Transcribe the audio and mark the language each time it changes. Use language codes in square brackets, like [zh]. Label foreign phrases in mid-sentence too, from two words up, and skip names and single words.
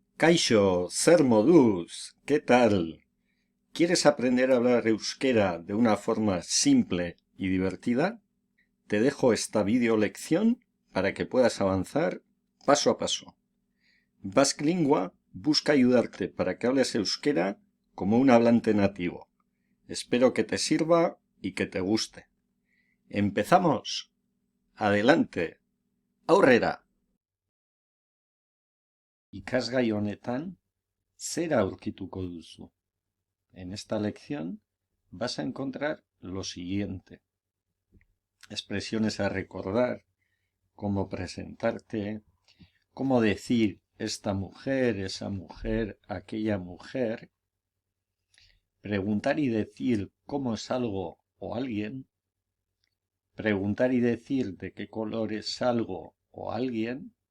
[eu] Kaixo, zer moduz, [es] ¿qué tal? ¿Quieres aprender a hablar euskera de una forma simple y divertida? Te dejo esta video lección para que puedas avanzar paso a paso. Basque Lingua busca ayudarte para que hables euskera como un hablante nativo. Espero que te sirva y que te guste. ¡Empezamos! ¡Adelante! [eu] ¡Aurrera! Ikasgai honetan, zera aurkituko duzu. [es] En esta lección vas a encontrar lo siguiente: expresiones a recordar, cómo presentarte, cómo decir esta mujer, esa mujer, aquella mujer, preguntar y decir cómo es algo o alguien, preguntar y decir de qué color es algo o alguien,